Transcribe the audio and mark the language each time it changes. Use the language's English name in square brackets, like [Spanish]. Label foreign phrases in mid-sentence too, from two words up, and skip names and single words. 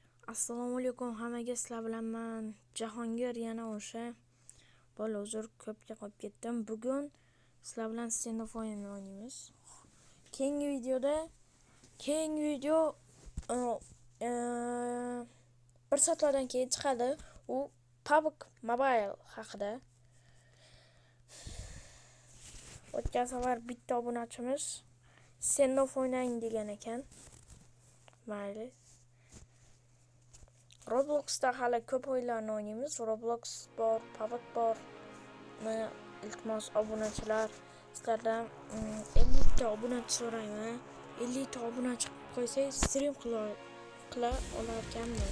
[Uzbek] Assalomu alaykum hammaga, sizlar bilan men Jahongir, yana o'sha bola uzr ko'pga qolib ketdim. Bugun sizlar bilan stand-up o'ynaymiz. Keyingi video bir soatlardan keyin chiqadi. U PUBG Mobile haqida. O'tgan safar bitta obunachimiz stand-up o'ynaying degan ekan. Mayli. Roblox'da hali ko'p o'yinlarni o'ynaymiz. Roblox bor, PUBG bor. Iltimos obunachilar, sizlardan 50 ta obunachi so'rayman. 50 ta obunachi qo'ysangiz stream qila olarkanmiz.